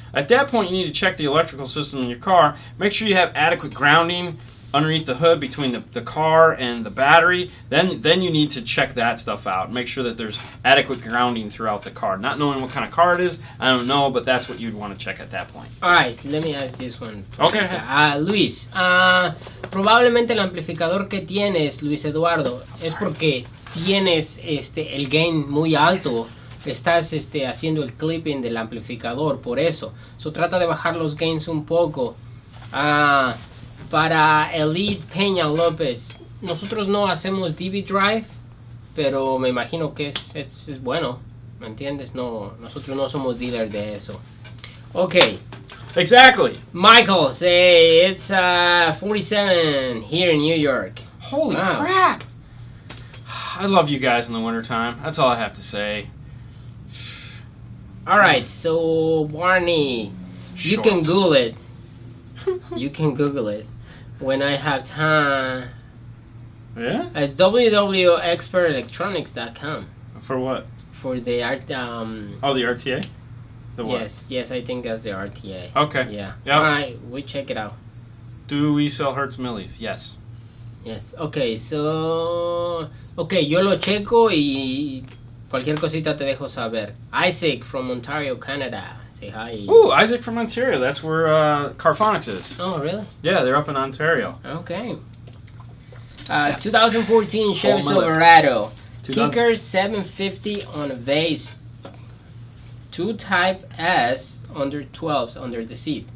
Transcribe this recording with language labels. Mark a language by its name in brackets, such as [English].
[English] At that point, you need to check the electrical system in your car. Make sure you have adequate grounding underneath the hood between the car and the battery. Then you need to check that stuff out. Make sure that there's adequate grounding throughout the car. Not knowing what kind of car it is, I don't know, but that's what you'd want to check at that point. All right, let me ask this one. Okay. [Spanish] Luis, probablemente el amplificador que tienes, Luis Eduardo, es porque tienes el gain muy alto. Estás haciendo el clipping del amplificador, por eso. So trata de bajar los gains un poco. Para Elite Peña López, nosotros no hacemos DV Drive, pero me imagino que es bueno, ¿me entiendes? No, nosotros no somos dealer de eso. [English] Okay. Exactly. Michael, say it's 47 here in New York. Holy crap! I love you guys in the wintertime. That's all I have to say. Alright, so Barney, you can Google it. You can Google it when I have time. Yeah? It's www.expertelectronics.com. For what? For the art. Oh, the RTA? The what? Yes, I think that's the RTA. Okay. Yeah. Yep. All right, we check it out. Do we sell Hertz millis? Yes. Yes. Okay, so [Spanish] yo lo checo y cualquier cosita te dejo saber. [English] Isaac from Ontario, Canada. Say hi. Ooh, Isaac from Ontario. That's where Carphonics is. Oh, really? Yeah, they're up in Ontario. Okay. 2014 Chevy Silverado. Kicker 750 on a base. 2 Type S under 12s under the seat.